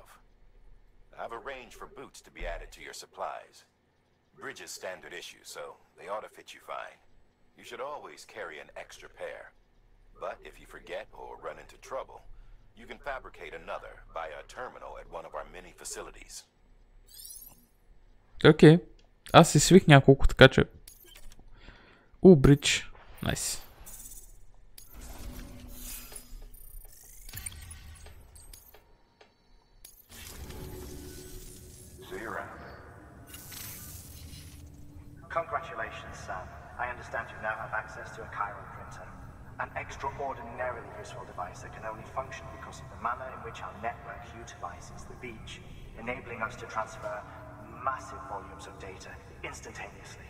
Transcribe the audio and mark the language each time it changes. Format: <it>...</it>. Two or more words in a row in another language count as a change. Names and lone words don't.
<en>I've arranged for boots to be added to your supplies. Bridge is standard issue, so they ought to fit you fine. You should always carry an extra pair. But if you forget or run into trouble, you can fabricate another via a terminal at one of our many facilities.</en> <bg>Окей. Аз си свих няколко, така че... Бридж. Найс.</bg> <en>See you around. Congratulations, Sam. I understand you now have access to a chiral printer. An extraordinarily useful device that can only function because of the manner in which our network utilizes the beach, enabling us to transfer massive volumes of data instantaneously.</en>